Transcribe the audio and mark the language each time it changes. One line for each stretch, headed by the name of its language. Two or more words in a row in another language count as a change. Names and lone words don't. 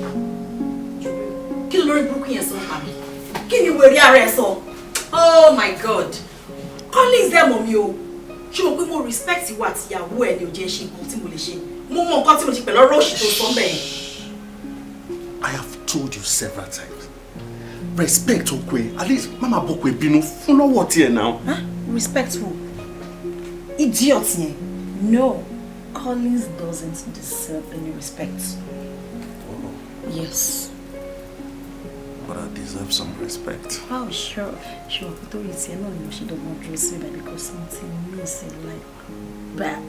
Yoruba: Kí ló lórí burúkú yẹn sọ fún mi? Kí ni wèrè ara ẹ sọ?
English: Oh my God!
Yoruba: Collins dẹ̀ mọ̀ mi o. Ṣé mo pé mo respect ìwà àti ìyàwó ẹ̀ ni ò jẹ́ ṣe nǹkan tí mo lè ṣe? Mo mọ nǹkan tí mo ṣe pẹ̀lú ọ̀rọ̀ òṣì tó sọ ń bẹ̀ yẹn.
English: I have told you several times.
Yoruba: Respect ọkọ ẹ.
English: At least
Yoruba: mama bọkọ ẹ bínú fún lọ́wọ́ tiẹ̀ now.
English: Respect who? Idiot yẹn. No. Collins doesn't deserve any respect. Yes. But I deserve some respect. Oh, sure. Sure. Though it's here, no, she don't want to see that because something missing like bad.